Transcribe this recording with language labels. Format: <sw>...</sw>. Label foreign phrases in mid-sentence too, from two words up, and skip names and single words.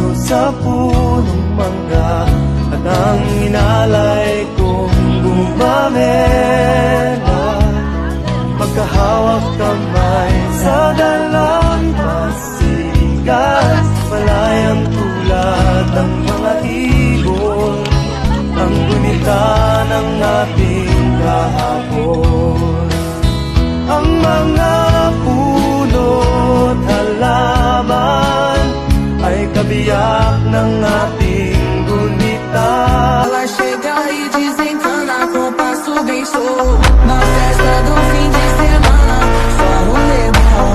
<tl>sa punong mangga, at ang inalay kong gumamela, magkahawak kamay sa dalang pasikat, malayang tulad ng mga ibon, ang gunita ng ating kahapon. Ang mga puno't halaman ay kabiyak ng ating gunita.</tl> <pt>Ela chega e desencana com passo bem show. Na festa do fim de semana, só rolê bom.</pt>